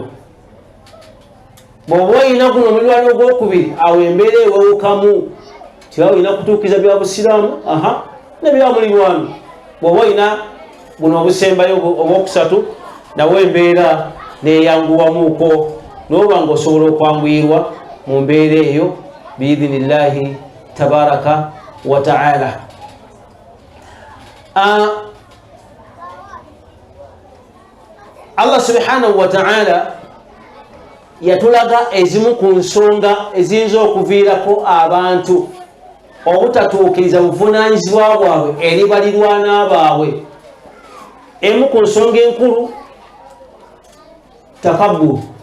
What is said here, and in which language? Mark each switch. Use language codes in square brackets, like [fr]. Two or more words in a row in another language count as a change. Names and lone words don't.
[lg] Bw'oba olina guno omulirwano ogwokubiri, awo embeera ewewukamu, tiba olina kutuukiriza bya busiraamu ne bya mulirwano. Bw'oba olina guno obusembayo obwokusatu, nawe embeera neyanguwamuuko, n'oba ng'osobola okwanguyirwa mu mbeera eyo [ar] بإذن الله تبارك وتعالى. الله سبحانه وتعالى [lg] yatulaga ezimu ku nsonga eziyinza okuviirako abantu obutatuukiriza buvunaanyizibwa bwabwe eri balirwana baabwe. Emu ku nsonga enkulu takabburu.